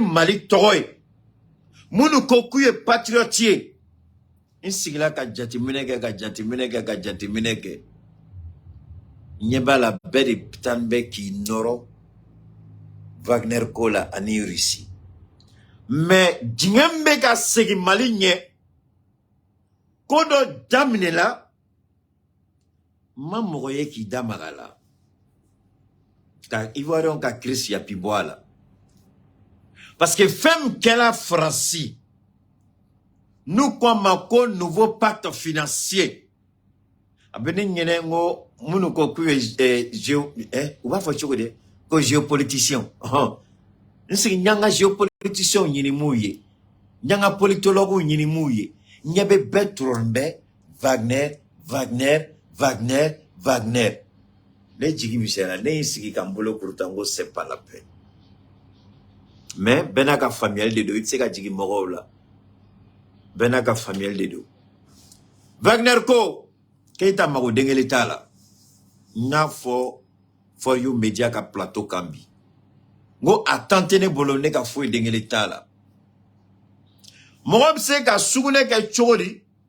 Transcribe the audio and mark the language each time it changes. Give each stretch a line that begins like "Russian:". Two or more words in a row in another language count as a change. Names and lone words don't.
Bambara: Mali tɔgɔ ye minnu ko k'u ye patriote ye n sigila ka jateminɛ kɛ ka jateminɛ kɛ ka jateminɛ kɛ ɲɛ b'a la bɛɛ de tan bɛ k'i nɔrɔ Wagner ko la ani Russie mais diɲɛ min bɛ ka segin Mali ɲɛ ko dɔ daminɛla ma mɔgɔ ye k'i da maga la ka Ivoirien ka crise ya pi bɔ a la parce que fɛn min kɛla Faransi n'u ko a ma ko
French: nouveau pacte financier
Bambara: a bɛ ne ɲɛnɛ n ko minnu ko k'u ye u b'a fɔ cogo di ko géopoliticien n sigi n y'an ka géopoliticien ɲini m'u ye n y'an ka politologue ɲini m'u ye n ɲɛ bɛ bɛɛ tɔrɔlen bɛ Wagner ne jigi misɛnyara ne y'i sigi ka n bolo kuruta n ko
French: c'est pas la peine
Bambara: mais bɛɛ n'a ka faamuyali de don i tɛ se ka jigin mɔgɔw la bɛɛ n'a ka faamuyali de don Wagner ko Keita mago dengeli t'a la n y'a fɔ For You Media ka plateau kan bi n ko a tan tɛ ne bolo ne ka foyi dengeli t'a la mɔgɔ bɛ se ka sugunɛ kɛ cogo di